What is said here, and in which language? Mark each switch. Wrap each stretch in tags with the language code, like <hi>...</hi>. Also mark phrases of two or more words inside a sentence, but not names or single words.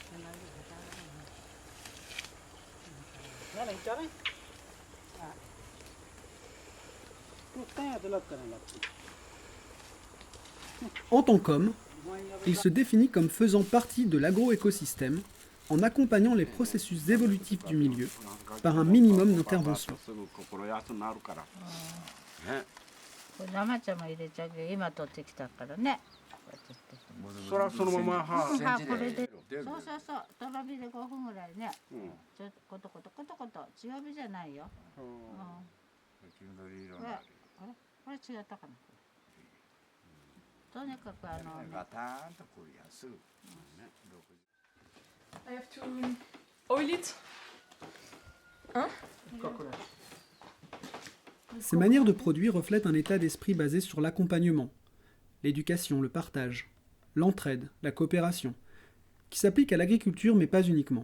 <fr>En tant qu'homme, il se définit comme faisant partie de l'agroécosystème en accompagnant les processus évolutifs du milieu par un minimum d'intervention.</fr> <ja>生茶も入れちゃうけど今取ってきたからね。そらそのままはこれで。そうそうそう。とろ火で5分ぐらいね。ちょっとコトコトコトコト強火じゃないよ。これ違ったかな。とにかくガタンとこうやすぐ。</ja> <en>I have to oil it.</en> <fr>Hein? Ces manières de produire reflètent un état d'esprit basé sur l'accompagnement, l'éducation, le partage, l'entraide, la coopération, qui s'applique à l'agriculture mais pas uniquement.</fr>